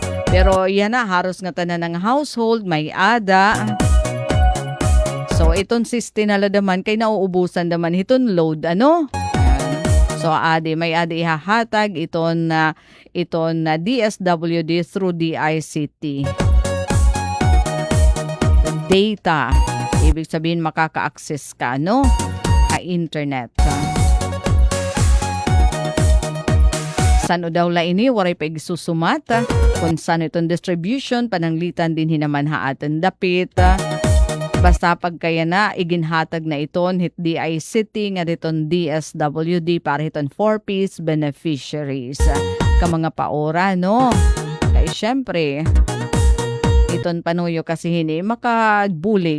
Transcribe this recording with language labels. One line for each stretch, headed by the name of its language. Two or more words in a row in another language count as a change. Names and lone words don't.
Waray: Pero yan na, haros nga tanan ng household, may ada. So iton system nala daman kay nauubusan daman iton load, ano? So may adi ihahatag iton na DSWD through DICT.
Filipino: Data, ibig sabihin makaka-access ka internet.
Waray: Saan daw la ini waray pa igsusumat kung saan itong distribution pananglitan din hinaman haatan dapit. Basta pagkaya na, iginhatag na iton hit DICT nga diton DSWD para hiton 4-piece beneficiaries. Mga paora, Kaya syempre, iton panuyo kasi hini makabulig.